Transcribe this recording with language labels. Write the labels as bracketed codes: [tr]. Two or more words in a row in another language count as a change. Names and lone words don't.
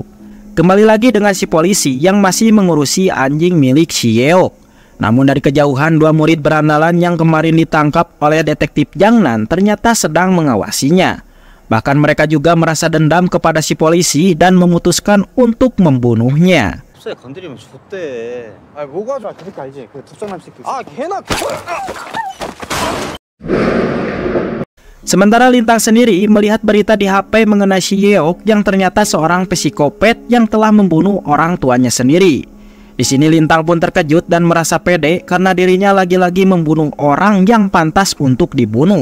[id] Kembali lagi dengan si polisi yang masih mengurusi anjing milik si Yeok. Namun dari kejauhan dua murid berandalan yang kemarin ditangkap oleh detektif Jangnan ternyata sedang mengawasinya. Bahkan mereka juga merasa dendam kepada si polisi dan memutuskan untuk membunuhnya. [ko] 건드리면 좋대. 아 뭐가 좋아? 그러니까 알지. 그 툭장남 새끼. 아 걔나. [id] Sementara Lintang sendiri melihat berita di HP mengenai si Yeok yang ternyata seorang psikopat yang telah membunuh orang tuanya sendiri. Di sini Lintang pun terkejut dan merasa pede karena dirinya lagi-lagi membunuh orang yang pantas untuk dibunuh.